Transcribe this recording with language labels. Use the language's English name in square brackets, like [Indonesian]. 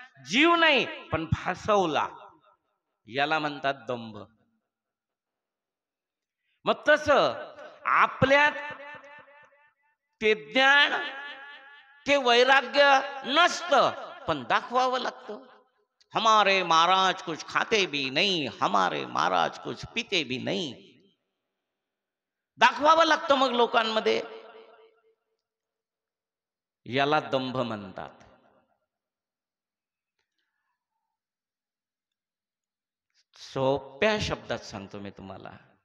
[Marathi] जीव नाही, पण भासवला, याला म्हणतात दंभ. मग तसं आपल्यात ते ज्ञान, ते वैराग्य नसतं, पण दाखवावं लागतं. [Hindi] हमारे महाराज कुछ खाते भी नहीं, हमारे महाराज कुछ पीते भी नहीं. [Marathi] दाखवावं लागतं मग लोकांमध्ये. याला दंभ म्हणतात. सोप्या शब्दात सांगतो मी तुम्हाला.